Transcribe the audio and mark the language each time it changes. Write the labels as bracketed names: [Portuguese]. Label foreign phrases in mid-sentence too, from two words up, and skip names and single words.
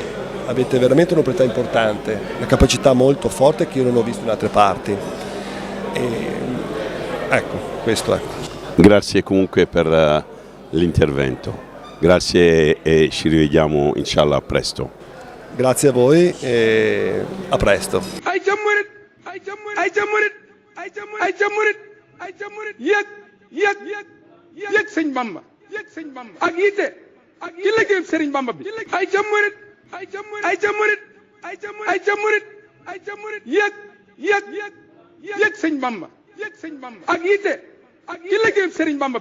[Italian] Avete veramente un'operatività importante, una capacità molto forte che io non ho visto in altre parti. Ecco, questo è. Grazie comunque per l'intervento, grazie e ci rivediamo inshallah presto. Grazie a voi e a presto. [Wolof] yëg sëñ Bamba ak yite ci liggéeyub Sëriñ Bamba bi ay ca murit ay ca murit yëg sëñ Bamba ak yitte ci liggéeyub Sëriñ Bamba